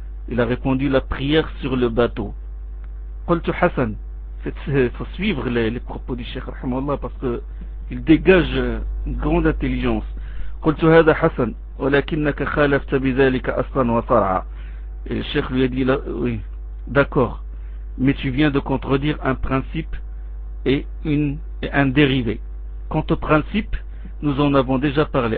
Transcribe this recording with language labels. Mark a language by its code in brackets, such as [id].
[fr] Il a répondu la prière sur le bateau. Hassan. Il faut suivre les propos du cheikh parce que il dégage une grande intelligence. [ar] قلت هذا حسن ولكنك خالفت بذلك أصلا وفرعا. [fr] Le cheikh lui a dit oui, d'accord, mais tu viens de contredire un principe et un dérivé. Quant au principe, nous en avons déjà parlé.